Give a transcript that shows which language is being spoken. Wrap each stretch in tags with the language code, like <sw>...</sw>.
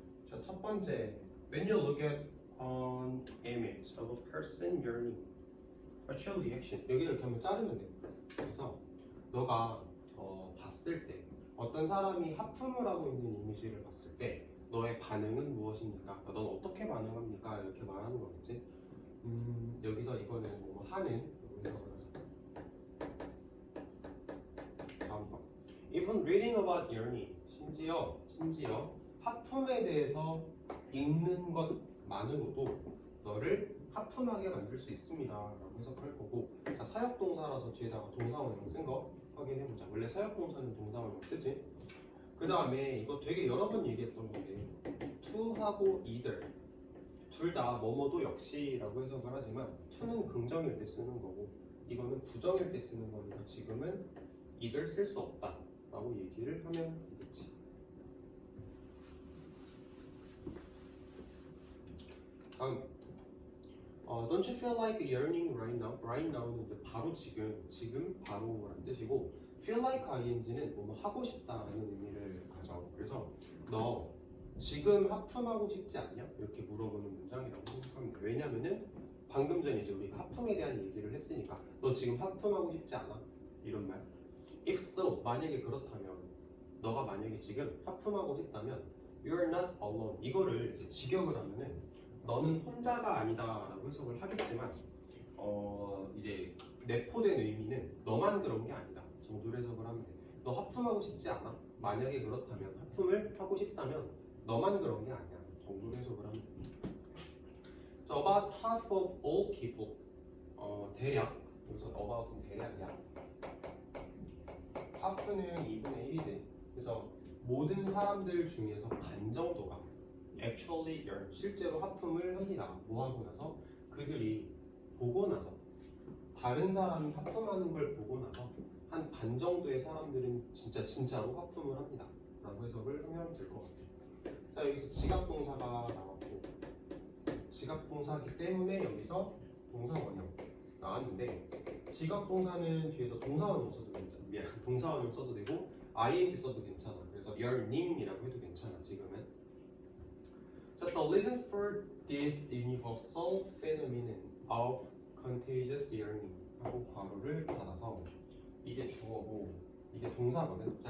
<ko>자, 첫 번째,</ko> <en>when you look at an image of a person yearning, what's your reaction?</en> <ko>여기를 이렇게 한번 자르면 돼. 그래서 너가 봤을 때 어떤 사람이 하품을 하고 있는 이미지를 봤을 때 너의 반응은 무엇입니까? 넌 어떻게 반응합니까? 이렇게 말하는 거겠지. 여기서 이거는 뭐 하는 해석을 하자. 다음 거.</ko> <en>Even reading about yearning,</en> <ko>심지어 하품에 대해서 읽는 것만으로도 너를 하품하게 만들 수 있습니다 라고 해석할 거고, 자, 사역동사라서 뒤에다가 동사원형 쓴 거 확인해보자. 원래 사역동사는 동사원형 쓰지. 그 다음에 이거 되게 여러 번 얘기했던 건데 to하고 either 둘 다 뭐뭐도 역시 라고 해석을 하지만 to는 긍정일 때 쓰는 거고 이거는 부정일 때 쓰는 거니까 지금은 either 쓸 수 없다 라고 얘기를 하면 되겠지. 다음,</ko> <en>don't you feel like yearning right now?</en> <ko>Right now는 이제 바로 지금 바로란 뜻이고, feel like ing는 뭐 하고 싶다라는 의미를 가져. 그래서 너 지금 하품하고 싶지 않냐? 이렇게 물어보는 문장이라고 생각하면 돼. 왜냐면은 방금 전에 이제 우리가 하품에 대한 얘기를 했으니까 너 지금 하품하고 싶지 않아? 이런 말.</ko> <en>If so,</en> <ko>만약에 그렇다면 너가 만약에 지금 하품하고 싶다면</ko> <en>you're not alone.</en> <ko>이거를 이제 직역을 하면은 너는 혼자가 아니다라고 해석을 하겠지만 이제 내포된 의미는 너만 그런 게 아니다 정도로 해석을 하면 돼. 너 하품하고 싶지 않아? 만약에 그렇다면 하품을 하고 싶다면 너만 그런 게 아니야 정도로 해석을 하면 돼.</ko> <en>So about half of all people,</en> <ko>대략 여기서 about은 대략이야. half는 2분의 1이지. 그래서 모든 사람들 중에서 반 정도가</ko> <en>actually yearn,</en> <ko>실제로 하품을 합니다. 뭐 하고 나서? 그들이 보고 나서, 다른 사람이 하품하는 걸 보고 나서 한 반 정도의 사람들은 진짜로 하품을 합니다 라고 해석을 하면 될 것 같아요. 자, 여기서 지각동사가 나왔고, 지각동사이기 때문에 여기서 동사원형 나왔는데, 지각동사는 뒤에서 동사원형 써도 괜찮아. 동사원형 써도 되고 ing 써도 괜찮아. 그래서 yearning이라고 해도 괜찮아 지금은.</ko> <en>자, the reason for this universal phenomenon of contagious yearning</en> <ko>하고 괄호를 닫아서 이게 주어고 이게 동사거든.</ko>